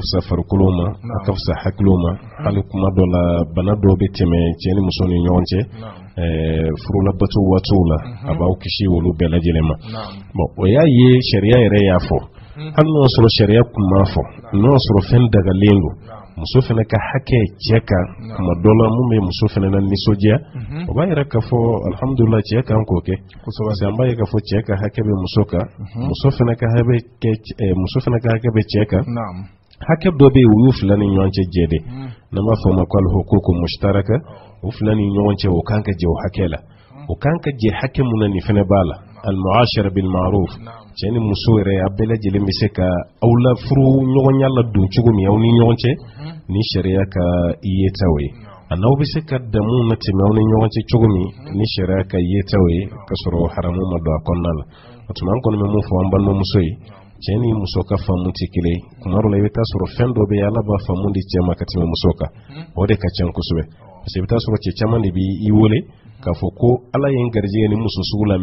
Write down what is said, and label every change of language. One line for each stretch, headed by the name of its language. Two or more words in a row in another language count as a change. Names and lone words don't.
Bambara: fisa farikolo ma a ka fisa hakiliw ma hali kuma dɔ la bana dɔw bɛ tɛmɛ cɛ ni muso ni ɲɔgɔn cɛ furulabato waatiw la a b'aw kisi olu bɛɛ lajɛlen ma bon o y'a ye sariya yɛrɛ y'a fɔ hali n'o sɔrɔ sariya kun m'a fɔ n'o sɔrɔ fɛn dagalen don muso fɛnɛ ka hakɛ cɛ kan kuma dɔ la mun bɛ muso fɛnɛ na nisɔndiya o b'a yɛrɛ k'a fɔ alhamdulillah cɛ kan k'o kɛ
French: parce que
Bambara: an b'a ye k'a fɔ cɛ ka hakɛ bɛ muso kan muso fɛnɛ ka hakɛ bɛ cɛ kan hakɛ dɔ bɛ yen u y'u fila ni ɲɔgɔn cɛ jɛ de n'an b'a fɔ o ma ko
Arabic: الحقوق مشتركة
Bambara: u fila ni ɲɔgɔn cɛ o kan ka jɛ o hakɛ la o kan ka jɛ hakɛ mun na nin fɛnɛ b'a la
Arabic: المعاشرة بالمعروف
Bambara: cɛ ni muso yɛrɛ a bɛɛ lajɛlen bɛ se ka aw la furu ɲɔgɔnya la don cogo min aw ni ɲɔgɔn cɛ ni sariya ka yetaw ye a n'aw bɛ se ka damu na tɛmɛ aw ni ɲɔgɔn cɛ cogo min ni sariya ka yetaw ye ka sɔrɔ haramu ma don a kɔnɔna la o tuma an kɔni bɛ mun fɔ an balimamuso ye cɛ ni muso ka faamu tɛ kelen ye kuma dɔ la i bɛ taa sɔrɔ fɛn dɔ bɛ yen ala b'a faamu di cɛ ma ka tɛmɛ muso kan o de ka ca kosɛbɛ
French: parce que
Bambara: i bɛ taa sɔrɔ cɛ caman de b'i wele k'a fɔ ko ala ye n garijɛgɛ ni muso sugu la